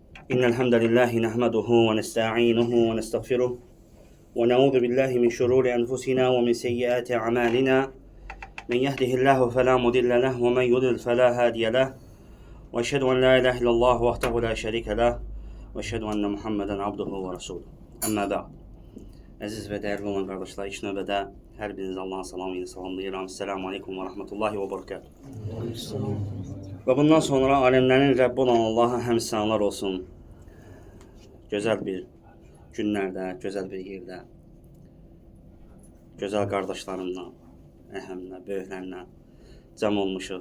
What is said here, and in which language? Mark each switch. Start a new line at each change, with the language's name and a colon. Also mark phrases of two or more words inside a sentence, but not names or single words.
Arabic: إن الحمد لله نحمده ونستعينه ونستغفره ونعوذ بالله من شرور أنفسنا ومن سيئات أعمالنا من يهده الله فلا مضل له ومن يضلل فلا هادي له وأشهد أن لا إله إلا الله وحده لا شريك له وأشهد أن محمدا عبده ورسوله أما بعد.
Azerbaijani: Əziz və dəyərli olan qardaşlar, ilk növbədə hər biriniz Allahın salamı ilə salamlayıram.
Arabic: السلام عليكم ورحمة الله وبركاته.
Azerbaijani: Və bundan sonra aləmlərin Rəbbi olan Allaha həmd sənalar olsun. Gözəl bir günlərdə, gözəl bir yerdə, gözəl qardaşlarımla, əhəmlə, böyüklərlə cəm olmuşuq.